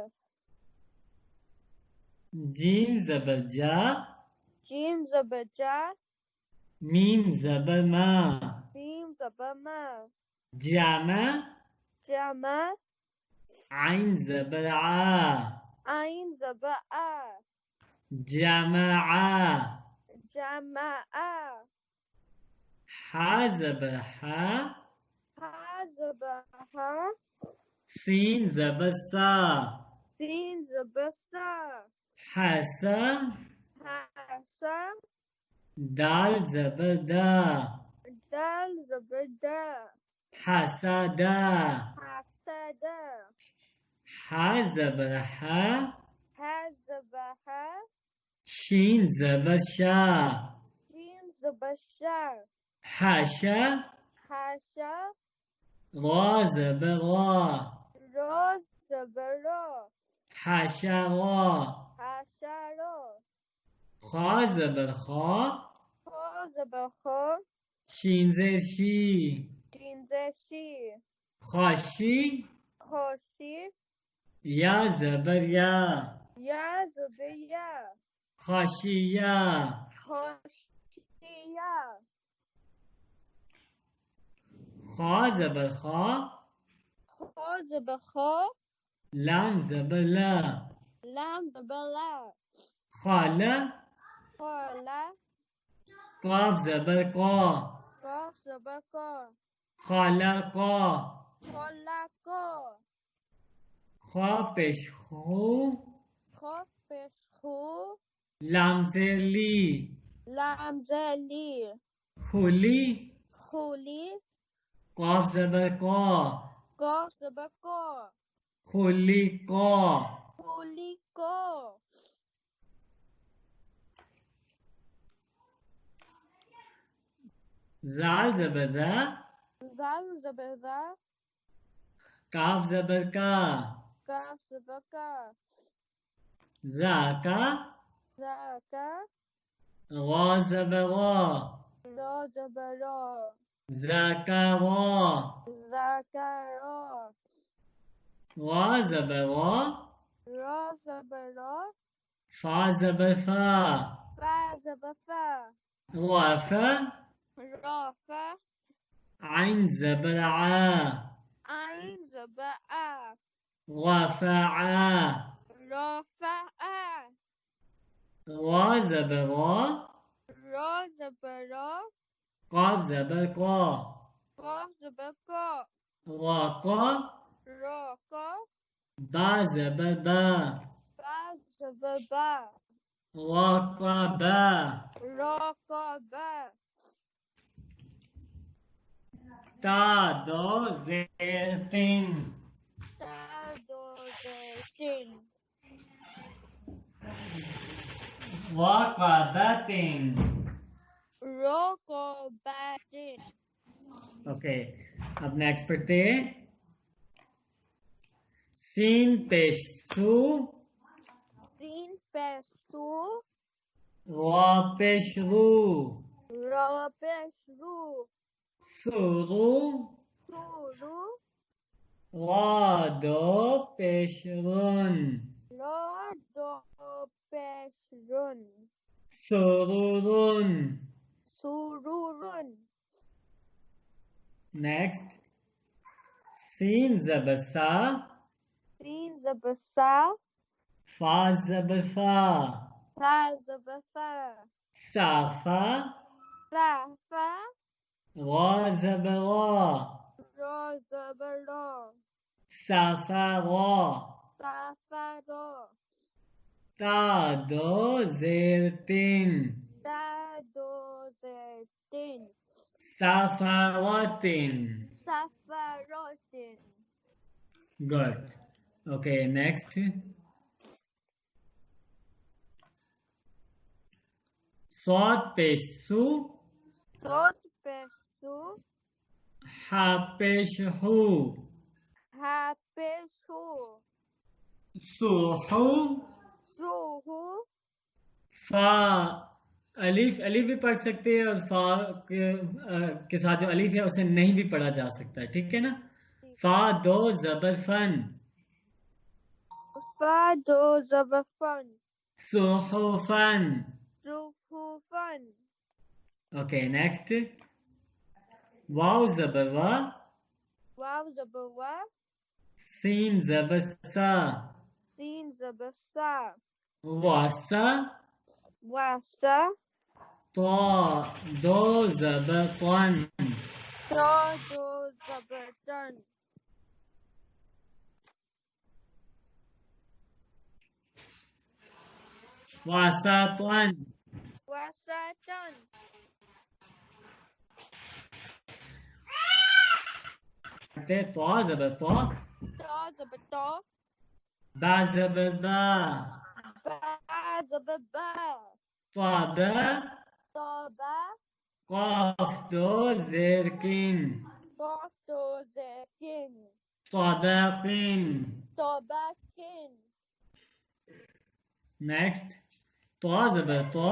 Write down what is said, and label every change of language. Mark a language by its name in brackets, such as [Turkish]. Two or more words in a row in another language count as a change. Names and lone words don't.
[Arabic] جيم زبر جا, جيم زبر جا ميم زبر ما, ميم زبر ما جاما, جاما عين زبر عا, عين زبر عا جاماعا. جماعا. حا زبر حا, حا زبر حا سين زبر سا, سين زبر سا حسا, حاسا دال زبر دا, دال زبر دا حسدا. حاسدا. حا زبر حا, حا زبر حا شين زبر شا. شين زبر شا. حشا. حشا. را زبر را. را زبر را. حشا را. حشا را. خا زبر خا. خا زبر خا. شين زير شي. شين زر شي. خشي. خشي. يا زبر يا. يا زبر يا. خشيا. خشيا. خا زبر خا. خا زبر خا. لام زبر لا. لام زبر لا. خلا. خلا. قاف زبر قا. قاف زبر قا. خلقا. خلقا. خا پيش خو. خا پيش خو. لام زير لي. لام زر لي. خلي. خلي. قاف زبر قا. قاف زبر قا. خلي قا. خلي قا. ذال زبر ذا. ذال زبر ذا. كاف زبر كا. كاف زبر كا. ذا كا. ذا كا. غا زبر غا. را زبر را. ذا كا غا. ذا كا را. غا زبر غا. را زبر را. فا زبر فا. فا زبر فا. غا فا. را فا. عين زبر عا. عين زبر عا. غا فا عا. را فا عا. غا زبر غا. را زبر را. قاف زبر قا. قاف زبر قا. غا قا. را قا. با زبر با. با زبر با. غا قا با. را قا با. تا دو زير تن. تا دو زر تن. وا قا با تن. را قا با تن. [Hindi] Okay, अब नेक्स्ट पढ़ते हैं. [Arabic] سين پيش سو. سين پيش سو. را پيش رو. را پيش رو. سرو. سرو. را دو پيش رن. را دو پيش رن. سرورن. سرورن. Next. سين زبسا. سين زبر سا. فا زبفا. فا زبر فا. سفا. سا فا. را زبرا. را زبر را. سفا را. سا فا را. تا دو زير تن. تا دو زر تن. سفارتن. سفاروتن. [English] Good. Okay, next. [Arabic] صاد پيش صو. صوت پيصو. حا پيش حو. حا پيسو. صحو. صحو. [Hindi] फा अलीफ अलीफ भी पढ़ सकते हैं और फा के साथ जो अलीफ है उसे नहीं भी पढ़ा जा सकता है. ठीक है ना. [Arabic] فا دو زبر فن. فا دو زبفن. صحفن. صحفن. [English] okay next. [Arabic] واو زبر وا. واو زبوا. سين زبر سا. سين زبسا. واسا. واسا. تو دو زبر تن. سو دو زبتن. واسا تن. واساتن. طو زبر طو. دو زبطو. با زبر با. با زبا با. طبا. طبا. قاف دو زير قن. قاف دو زير قن. طبقن. طبكن. Next. طا زبا طا.